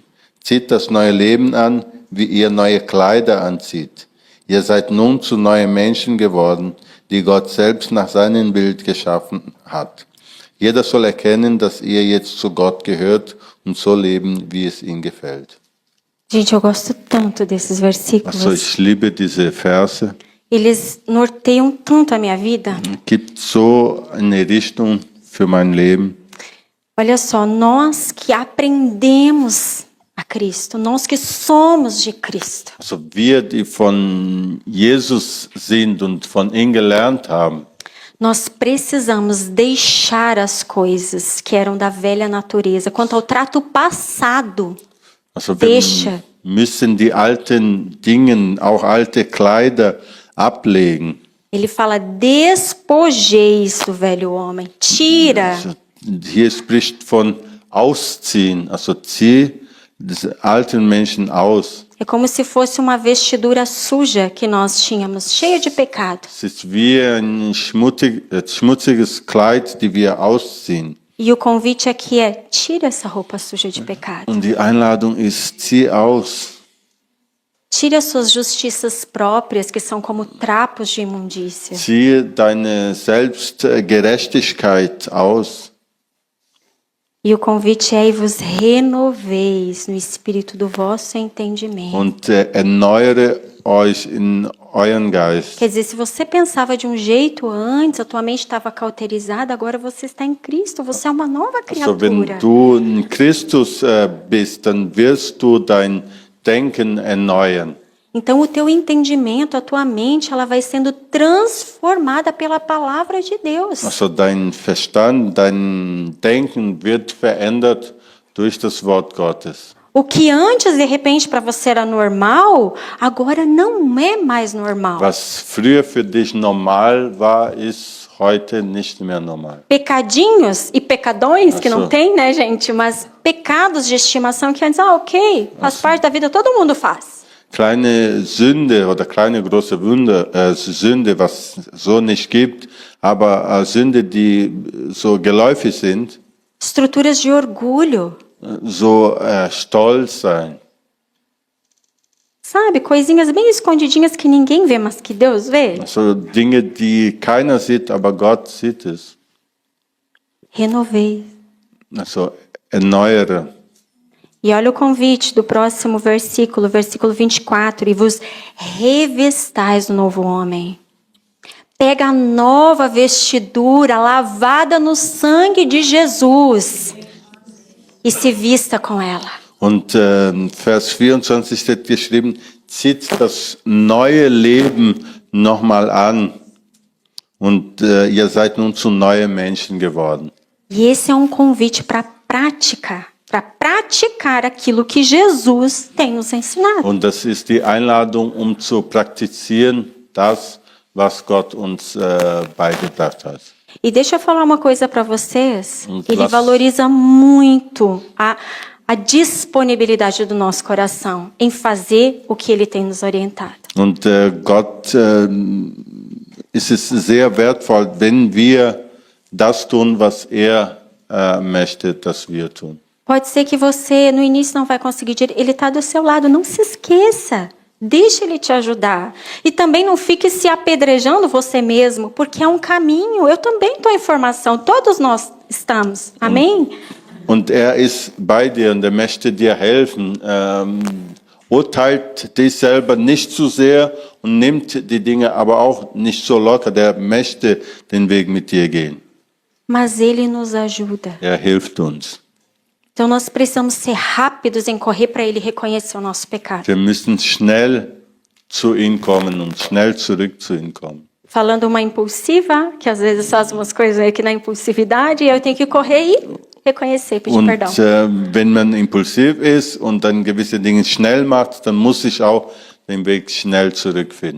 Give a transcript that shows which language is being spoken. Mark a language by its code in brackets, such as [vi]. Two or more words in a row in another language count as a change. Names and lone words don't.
[de] Zieht das neue Leben an, wie ihr neue Kleider anzieht. Ihr seid nun zu neuen Menschen geworden, die Gott selbst nach seinem Bild geschaffen hat. Jeder soll erkennen, dass ihr jetzt zu Gott gehört und so leben, wie es ihm gefällt. [pt] Gente, eu gosto tanto desses versículos. [de] Also ich liebe diese Verse. [pt] Eles norteiam tanto a minha vida. [de] Gibt so eine Richtung für mein Leben. [pt] Olha só, nós que aprendemos a Cristo, nós que somos de Cristo. [de] Also wir, die von Jesus sind und von ihm gelernt haben, [pt] Nós precisamos deixar as coisas que eram da velha natureza. Quanto ao trato passado, [de] also [pt] deixa. [de] wir müssen die alten Dinge, auch alte Kleider ablegen. [pt] Ele fala, despojeis do velho homem. Tira. [de] Also hier spricht von ausziehen, also zieh des alten Menschen aus. [pt] É como se fosse uma vestidura suja que nós tínhamos, cheia de pecado. [de] Es ist wie ein schmutziges Kleid, die wir ausziehen. [pt] E o convite aqui é, tira essa roupa suja de pecado. [de] Und die Einladung ist, zieh aus. [pt] Tire as suas justiças próprias, que são como trapos de imundícia. [de] Ziehe deine Selbstgerechtigkeit aus. [pt] E o convite é, e vos renoveis no espírito do vosso entendimento. [de] Und erneuere euch in euren Geist. [pt] Quer dizer, se você pensava de um jeito antes, a tua mente estava cauterizada, agora você está em Cristo, você é uma nova [de] Also wenn [pt] criatura. [de] du in Christus bist, dann wirst du dein Denken erneuern. [pt] Então o teu entendimento, a tua mente, ela vai sendo transformada pela palavra de Deus. [de] Also dein Verstand, dein Denken wird verändert durch das Wort Gottes. [pt] O que antes, de repente, para você era normal, agora não é mais normal. [de] Was früher für dich normal war, ist heute nicht mehr normal. [pt] Pecadinhos e pecadões, que não Nossa. tem, né, gente? Mas pecados de estimação que antes, ok, faz parte da vida, todo mundo faz. [de] Kleine Sünde oder kleine große Sünde, was so nicht gibt, aber Sünde, die so geläufig sind, [pt] Estruturas de orgulho, [de] so stolz sein. [pt] sabe? Coisinhas bem escondidinhas que ninguém vê, mas que Deus vê. [de] So Dinge, die keiner sieht, aber Gott sieht es. [pt] Renovei. [de] Also erneuere. [pt] E olha o convite do próximo versículo, versículo 24. E vos revestais do novo homem. Pega a nova vestidura lavada no sangue de Jesus e se vista com ela. [de] Und Vers 24 steht geschrieben, zieht das neue Leben nochmal an. Und ihr seid nun zu neuen Menschen geworden. [pt] E esse é um convite para prática, para praticar aquilo que Jesus tem nos ensinado. [de] Und das ist die Einladung, zu praktizieren, das, was Gott uns beigebracht hat. [pt] E deixa eu falar uma coisa para vocês. Ele Claro. valoriza muito a disponibilidade do nosso coração em fazer o que Ele tem nos orientado. [de] Und Gott ist es sehr wertvoll, wenn wir das tun, was möchte, dass wir tun. [pt] Pode ser que você no início não vai conseguir direito. Ele está do seu lado, não se esqueça. Deixa Ele te ajudar. E também não fique se apedrejando você mesmo, porque é um caminho. Eu também estou em formação, todos nós estamos. Amém? [de] Und ist bei dir und möchte dir helfen. Urteilt dich selber nicht zu sehr und nimmt die Dinge aber auch nicht so locker. Der möchte den Weg mit dir gehen. [pt] Mas Ele nos ajuda. [de] Hilft uns. [pt] Então nós precisamos ser rápidos em correr para Ele reconhecer o nosso pecado. [de] Wir müssen schnell zu ihm kommen und schnell zurück zu ihm kommen. [pt] Falando uma impulsiva, que às vezes faz umas coisas aqui na impulsividade, e eu tenho que correr e reconhecer, pedir [de] Und [pt] perdão. [de] wenn man impulsiv ist und dann gewisse Dinge schnell macht, dann muss ich auch den Weg schnell zurückfinden.